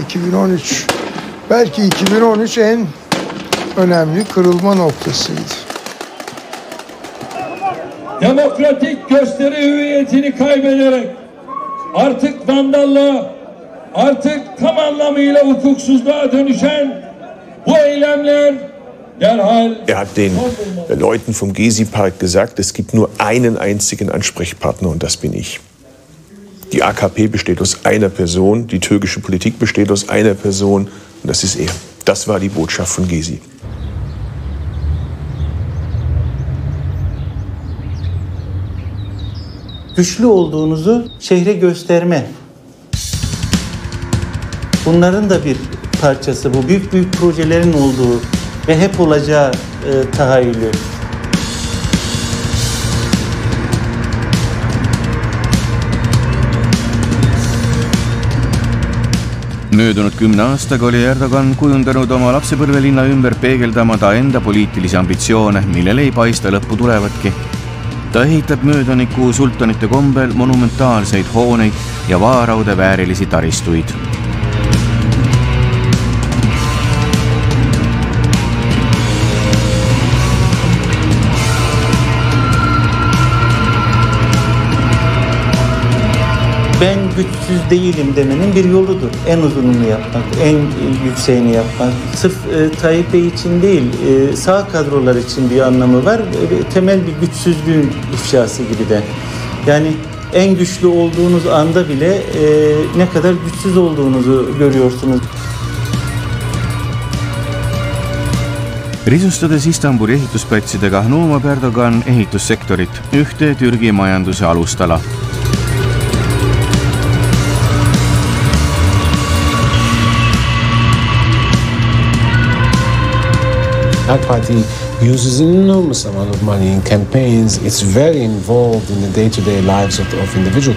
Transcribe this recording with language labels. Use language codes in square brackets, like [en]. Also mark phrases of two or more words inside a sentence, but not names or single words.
[tr] 2013 belki 2013 en önemli kırılma noktasıydı. Demokratik gösteri hüviyetini kaybederek artık vandallığa, artık tam anlamıyla hukuksuzluğa dönüşen bu eylemler derhal... [de] Er hat den Leuten vom Gezi-Park gesagt, es gibt nur einen einzigen Ansprechpartner und das bin ich. Die AKP besteht aus einer Person, die türkische Politik besteht aus einer Person und das ist er. Das war die Botschaft von Gezi. [tr] Güçlü olduğunuzu şehre gösterme. Bunların da bir parçası bu. Büyük projelerin olduğu ve hep olacağı tahayyülü. [et] Möödunud 10 aastaga oli Erdogan kujundanud oma lapsepõlvelinna ümber peegeldama ta enda poliitilisi ambitsioone, millele ei paista lõppu tulevatki. Ta ehitab möödaniku sultanite kombel monumentaalseid hooneid ja vaaraude väärilisi taristuid. [tr] Ben güçsüz değilim demenin bir yoludur. En uzununu yapmak, en yükseğini yapmak. Sırf Tayyip Bey için değil, sağ kadrolar için bir anlamı var. Temel bir güçsüzlüğün ifşası gibi de. Yani en güçlü olduğunuz anda bile ne kadar güçsüz olduğunuzu görüyorsunuz. [et] Risustades Istanbuli ehitusplatsidega nuumab Erdogan ehitussektorit, ühte Türgi majanduse alustala. [en] AK Party uses an enormous amount of money in campaigns. It's very involved in the day-to-day lives of individuals.